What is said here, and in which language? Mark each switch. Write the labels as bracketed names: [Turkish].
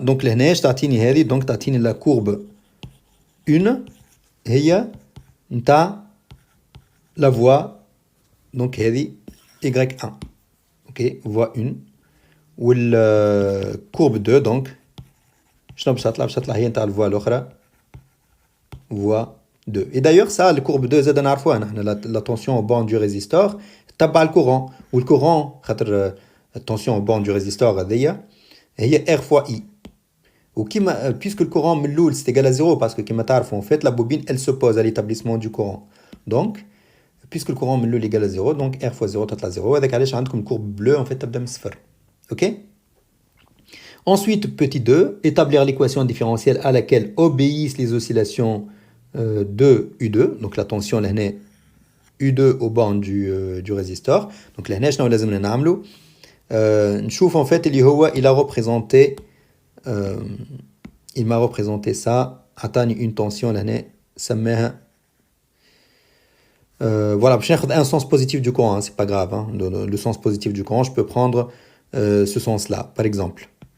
[French] Donc [Arabic] لهنا تعطيني هذه [French] donc [Arabic] تعطيني [French] la courbe 1 [Arabic] هي نتاع [French] la voie donc [Arabic] هذه [French] Y1. [Arabic] OK, voie 1 وال courbe 2 [French] donc [Arabic] شنو باش تطلع هي نتاع الفوا الاخرى voie 2. [French] Et d'ailleurs ça le courbe 2 [Arabic] زاد نعرفوها نحن [French] la tension au banc du résistor [Arabic] تبع الكورون والكورون خاطر التنسيون [French] au banc du résistor [Arabic] هذيا هي [French] R fois I. [Arabic] وكيما [French] puisque le courant [Arabic] من الاول [French] c'est égal à 0 parce que [Arabic] كيما تعرفوا [French] en fait la bobine elle s'oppose à l'établissement du courant. Donc puisque le courant [Arabic] من الاول [French] égal à 0 donc R fois 0 [Arabic] تطلع [French] 0. [Arabic] هذاك علاش عندكم [French] courbe bleue en fait [Arabic] تبدا من صفر. OK. [French] Ensuite, petit 2, établir l'équation différentielle à laquelle obéissent les oscillations de U2. Donc la tension là U2 au banc du résistor. Donc là [Arabic] شنو لازم نعملو نشوف [French] en fait [Arabic] اللي هو [French] il a représenté il m'a représenté ça [Arabic] عطاني [French] une tension [Arabic] لهنا سماها [French] voilà [Arabic] باش ناخذ [French] un sens positif du courant, hein, c'est pas grave, hein, le sens positif du courant je peux prendre ce sens là par exemple.